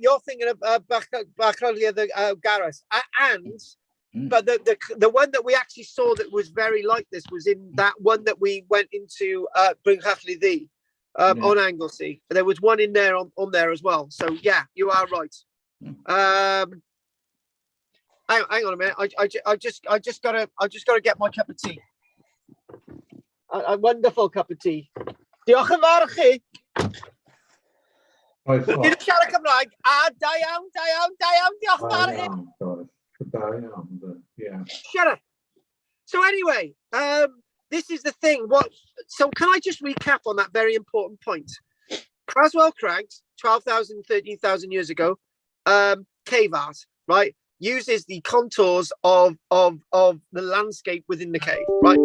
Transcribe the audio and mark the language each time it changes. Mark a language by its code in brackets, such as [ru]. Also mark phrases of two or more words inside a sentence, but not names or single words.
[en] You're thinking of Barclay the Gareth, but the one that we actually saw that was very like this was in that one that we went into Brincathly on Anglesey. There was one in there on there as well. So yeah, you are right. hang on a minute. I just gotta get my cup of tea. A wonderful cup of tea. [cy] Diolch yn fawr i chi. Oes, Dwi'n siarad Cymraeg. Da iawn, diolch yn fawr i chi. Da iawn, [en] yeah. Shut up. So anyway, this is the thing. So can I just recap on that very important point? Craswell Crags, 12,000, 13,000 years ago, cave art, right? Uses the contours of the landscape within the cave, right?